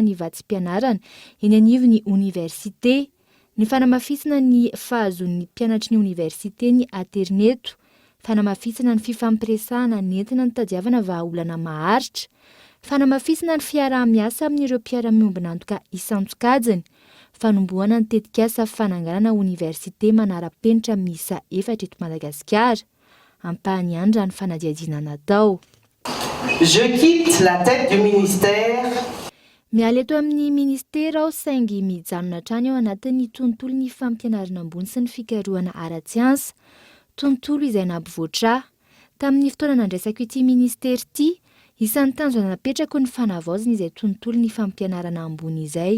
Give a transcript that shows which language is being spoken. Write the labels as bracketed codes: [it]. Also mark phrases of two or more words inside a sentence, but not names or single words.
[mg] ny vatsim-pianarana eny anivon'ny université, ny fanamafisana ny fahazon'ny mpianatry ny université ny Aterneto, fanamafisana ny fifampiresahana nentina ny tadiavana vahaolana maharitra, fanamafisana ny fiarah-miasa amin'ireo mpiara-miombina antoka isan-tsokajiny, fanombohana ny tetikasa fananganana université manara-penitra miisa 4 eto Madagasikara, ampahany ihany raha ny fanadiadiana natao. [fr] Je quitte la tête du ministère. [mg] Miala eto amin'ny ministera aho saingy mijanona hatrany ao anatin'ny tontolon'ny fampianarana ambony sy ny fikarohana ara-tsiansa, tontolo izay nampivoatra. Tamin'ny fotoana nandraisako ity ministera ity, isan'ny tanjona napetrako ny fanavaozana izay tontolon'ny fampianarana ambony izay.